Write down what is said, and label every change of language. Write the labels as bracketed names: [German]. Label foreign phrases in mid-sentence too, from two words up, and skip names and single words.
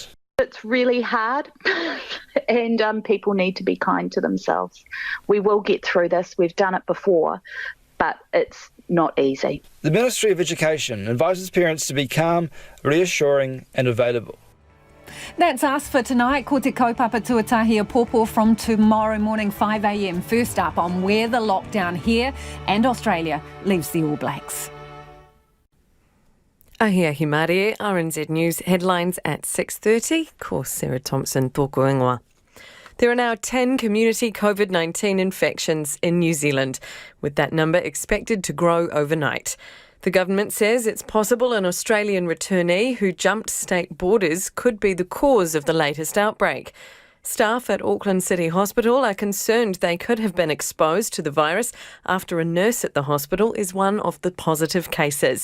[English] It's really hard and people need to be kind to themselves. We will get through this. We've done it before, but it's not easy. The Ministry of Education advises parents to be calm, reassuring and available. That's us for tonight. [Māori] Ko te kaupapa tuatahi a pōpō [English] from tomorrow morning 5 a.m. First up on where the lockdown here and Australia leaves the All Blacks. [Māori] Ahia Himare, [English] RNZ News headlines at 6:30. [Māori] Ko Sarah Thompson tōku ingoa. [English] There are now 10 community COVID-19 infections in New Zealand, with that number expected to grow overnight. The government says it's possible an Australian returnee who jumped state borders could be the cause of the latest outbreak. Staff at Auckland City Hospital are concerned they could have been exposed to the virus after a nurse at the hospital is one of the positive cases.